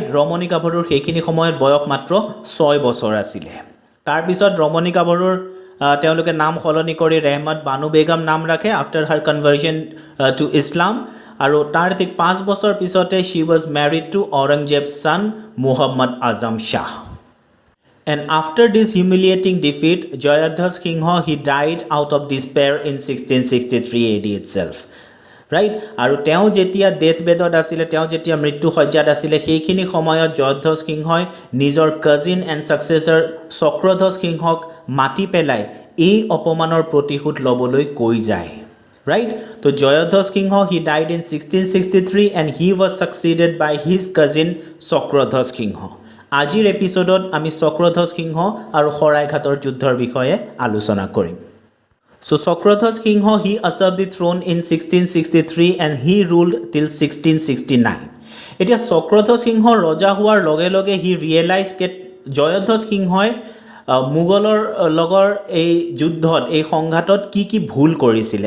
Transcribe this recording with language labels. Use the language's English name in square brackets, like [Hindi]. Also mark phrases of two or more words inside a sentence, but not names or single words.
[Assamese] ৰমণী গাভৰুৰ সেইখিনি সময়ত বয়স মাত্ৰ 6 বছৰ আছিলে। তাৰপিছত ৰমণী গাভৰুৰ তেওঁলোকে নাম সলনি কৰি ৰেহমত বানু বেগম নাম ৰাখে [English] after her conversion to Islam. [Assamese] আৰু তাৰ ঠিক 5 বছৰ পিছতে [English] she was married to Aurangzeb's son [Assamese] মুহাম্মদ আজম শ্বাহ। [English] And after this humiliating defeat, Jayadhaj Singha, he died out of despair in 1663 AD itself, right? [Assamese] আৰু তেওঁ যেতিয়া ডেথ বেডত আছিলে, তেওঁ যেতিয়া মৃত্যু সজ্জাত আছিলে, সেইখিনি সময়ত জয়ধ্বজ সিংহই নিজৰ [English] cousin and successor [Assamese] চক্ৰধ্বজ সিংহক মাতি পেলাই এই অপমানৰ প্ৰতিশোধ ল'বলৈ কৈ যায়, right? [English] তো জয়ধ্বজ সিংহ he died in 1663 and he was succeeded by his cousin চক্ৰধ্বজ সিংহ। [Assamese] আজিৰ এপিছ'ডত আমি চক্ৰধ্বজ সিংহ আৰু শৰাইঘাটৰ যুদ্ধৰ বিষয়ে আলোচনা কৰিম। [English] So Chakradhwaj Singha he ascended the throne in 1663 and he ruled till 1669. [Assamese] এতিয়া চক্ৰধ্বজ সিংহ ৰজা হোৱাৰ লগে লগে [English] he realise [Assamese] কে জয়ধ্বজ সিংহই মোগলৰ লগৰ এই যুদ্ধত, এই সংঘাতত কি কি ভুল কৰিছিলে।